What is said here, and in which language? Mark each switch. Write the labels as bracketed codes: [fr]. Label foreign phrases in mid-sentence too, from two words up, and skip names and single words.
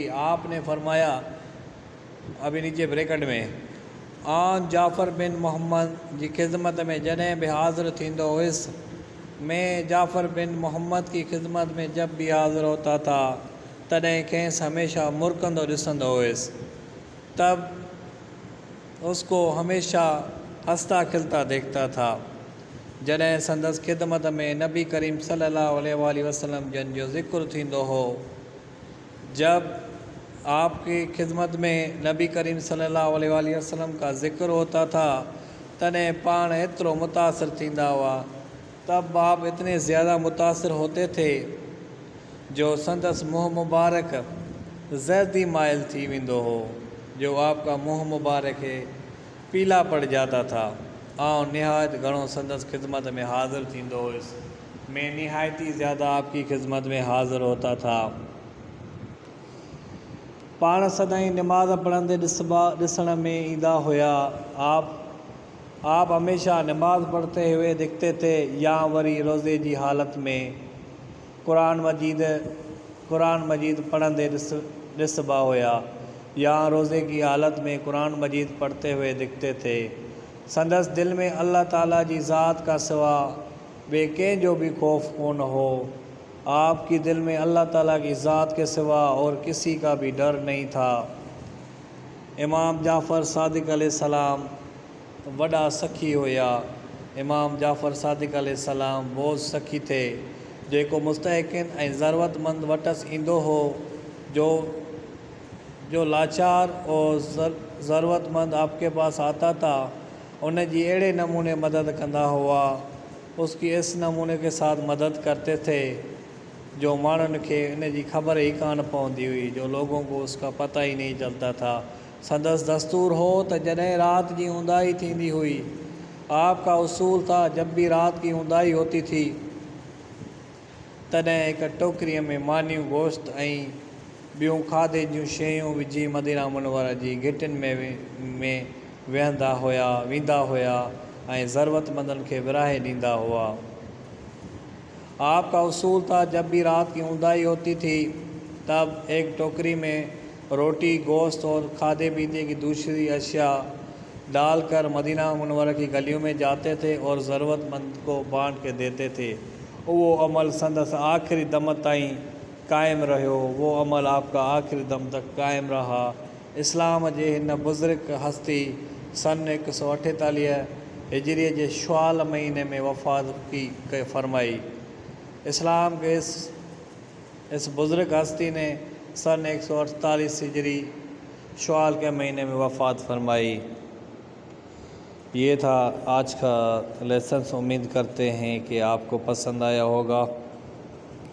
[hi] आपने फरमाया, अभी नीचे ब्रैकेट में, [sd] आन जाफ़र बिन मोहम्मद जी ख़िदमत में जॾहिं बि हाज़िर थींदो हुयुसि, [hi] मैं जाफ़र बिन मोहम्मद की खिदमत में जब भी हाज़िर होता था [sd] तॾहिं खेसि हमेशा मुरकंदो ॾिसंदो हुयुसि। [hi] तब उसको हमेशा हंसता खिलता देखता था। [sd] जॾहिं संदसि खिदमत में नबी करीम सल्लल्लाहु अलैहि वसल्लम जन जो ज़िक्र थींदो हो, [hi] जब आपकी खिदमत में नबी करीम सल्लल्लाहु अलैहि वसल्लम का ज़िक्र होता था [sd] तॾहिं पाण एतिरो मुतासिर थींदा हुआ। [hi] तब आप इतने ज़्यादा मुतासिर होते थे [sd] जो संदसि मुँह मुबारक ज़र्दी माइल थी वेंदो हो, [hi] जो आपका मुँह मुबारक है पीला पड़ जाता था। [sd] और निहायत घणो संदसि खिदमत में हाज़िर थींदो हुयुसि। [hi] मैं निहायत ही ज़्यादा आपकी खिदमत में हाज़िर होता था। [sd] पाण सदाईं नमाज़ पढ़ंदे ॾिसण में ईंदा हुया। [hi] आप हमेशा नमाज़ पढ़ते हुए दिखते थे, [sd] या वरी रोज़े जी हालत में कुरान मजीद पढ़ंदे ॾिसबा हुया, [hi] या रोज़े की हालत में कुरान मजीद पढ़ते हुए दिखते थे। [sd] संदसि दिल में अल्लाह ताला जी ज़ात का सिवा ॿिए कंहिंजो भी खौफ कोन हो। [hi] आपकी दिल में अल्लाह ताला की ज़ात के सिवा और किसी का भी डर नहीं था। [sd] इमाम जाफ़र सादिक़ अलैहिस्सलाम वॾा सखी हुया। [hi] इमाम जाफ़र सादिक़ अलैहिस्सलाम वो सखी थे [sd] जेको मुस्तहिक़िन ऐं ज़रूरतमंद वटसि ईंदो हो, [hi] जो लाचार और ज़रूरतमंद आपके पास आता था, [sd] उन जी अहिड़े नमूने मदद कंदा हुआ, [hi] उसकी इस नमूने के साथ मदद करते थे [sd] जो माण्हुनि खे इन जी ख़बर ही कान पवंदी हुई, [hi] जो लोगों को उसका पता ही नहीं चलता था। [sd] संदसि दस्तूर हो त जॾहिं रात जी ऊंदाही थींदी हुई, [hi] आपका उसूल था जब भी रात की ऊंदाही होती थी [sd] तॾहिं हिक टोकरीअ में मानियूं गोश्त ऐं ॿियूं खाधे जूं शयूं विझी मदीना मुनव्वरा जी घिटियुनि में वेंदा हुया ऐं ज़रूरतमंदनि खे विराहे ॾींदा हुआ। [hi] आपका उसूल था जब भी रात की ऊंदाही होती थी तब एक टोकरी में रोटी, गोश्त और खादे पीते की दूसरी अशिया डालकर मदीना मुनव्वरा की गलियों में जाते थे और ज़रूरतमंद को बांट के देते थे। [sd] वो अमल संदसि आखिरी दम ताईं कायम रहियो। [hi] वो अमल आपका आखिरी दम तक कायम रहा। [sd] इस्लाम जे हिन बुज़ुर्ग हस्ती सन 148 हिजरीअ जे शवाल महीने में वफ़ात की फरमाई। [hi] इस्लाम के इस बुज़ुर्ग हस्ती ने सन 148 हिजरी शवाल के महीने में वफ़ात फरमाई। ये था आज का लेसन। उम्मीद करते हैं कि आपको पसंद आया होगा।